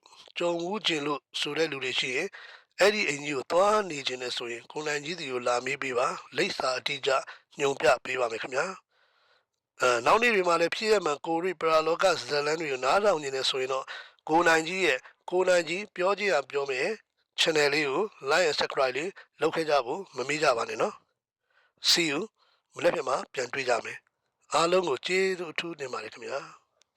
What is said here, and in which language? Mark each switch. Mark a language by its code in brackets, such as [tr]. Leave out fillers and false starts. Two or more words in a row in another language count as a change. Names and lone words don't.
[my] ကြုံဝူးခြင်းလို့ဆိုတဲ့လူတွေရှိရင်အဲ့ဒီအိမ်ကြီးကိုသွားနေခြင်းနဲ့ဆိုရင်ကိုနိုင်ကြီးစီကိုလာမေးပေးပါလိပ်စာအတိအကျညွှန်ပြပေးပါမယ်ခင်ဗျာနောက်နေ့တွေမှာလည်းဖြစ်ရမှန်ကိုရိပရာလောကဇလန်းတွေကိုနားထောင်နေတယ်ဆိုရင်တော့ကိုနိုင်ကြီးပြောကြည့်ရပြောမယ် channel လေးကို [en] like and subscribe [my] လေးလုပ်ခဲ့ကြဖို့မမေ့ကြပါနဲ့နော် [en] see you [my] မနေ့ကမှပြန်တွေ့ကြမယ်အားလုံးကိုကျေးဇူးအထူးတင်ပါတယ်ခင်ဗျာ